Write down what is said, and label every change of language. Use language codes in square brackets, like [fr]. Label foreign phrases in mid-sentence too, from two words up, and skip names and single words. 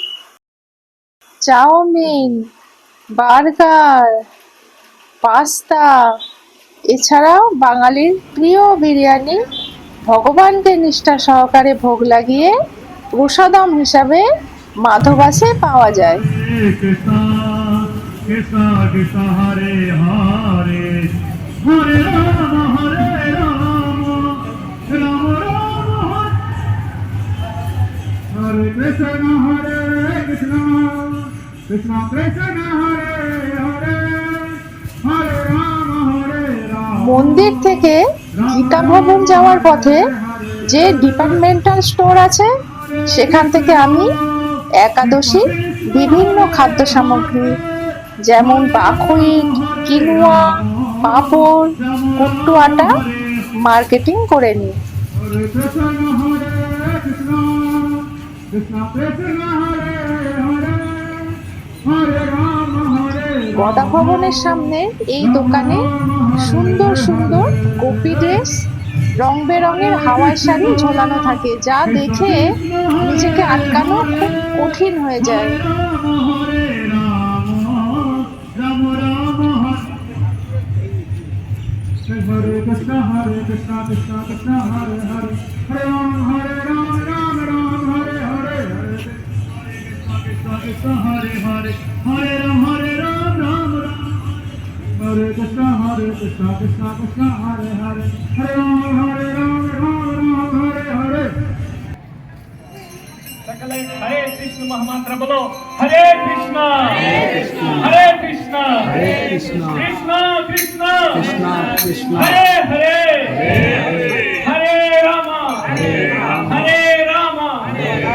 [bn] চাউমিন, বার্গার, পাস্তা, এছাড়াও বাঙালির প্রিয় বিরিয়ানি ভগবানকে নিষ্ঠা সহকারে ভোগ লাগিয়ে প্রসাদম হিসাবে মাধবাসে পাওয়া যায়। [sa] कृष्ण कृष्ण कृष्ण हरे हरे हरे राम हरे राम राम राम हरे कृष्ण हरे कृष्ण कृष्ण कृष्ण हरे हरे हरे राम हरे राम। [bn] মন্দির থেকে গীতা ভবন যাওয়ার পথে যে [en] departmental store [bn] আছে সেখান থেকে আমি একাদশী বিভিন্ন খাদ্য সামগ্রী যেমন বাখুইট, কিনুয়া, পাঁপড়, কুট্টু আটা মার্কেটিং করে নিই। [sa] हरे कृष्ण हरे कृष्ण कृष्ण कृष्ण हरे हरे हरे राम हरे राम। [bn] গদা ভবনের সামনে এই দোকানে সুন্দর সুন্দর গোপী ড্রেস, রং বেরঙের হাওয়াই শাড়ি ঝোলানো থাকে, যা দেখে নিজেকে আটকানো খুব কঠিন হয়ে যায়। [sa] हरे कृष्ण हरे कृष्ण कृष्ण कृष्ण हरे हरे हरे राम राम राम हरे हरे हरे कृष्ण कृष्ण हरे हरे हरे राम राम राम हरे कृष्ण कृष्ण कृष्ण हरे हरे हरे राम राम राम हरे हरे। [bn] সকলে হরে কৃষ্ণ মহামন্ত্র বলো, [sa] हरे कृष्णा हरे कृष्णा कृष्णा कृष्णा हरे हरे हरे रामा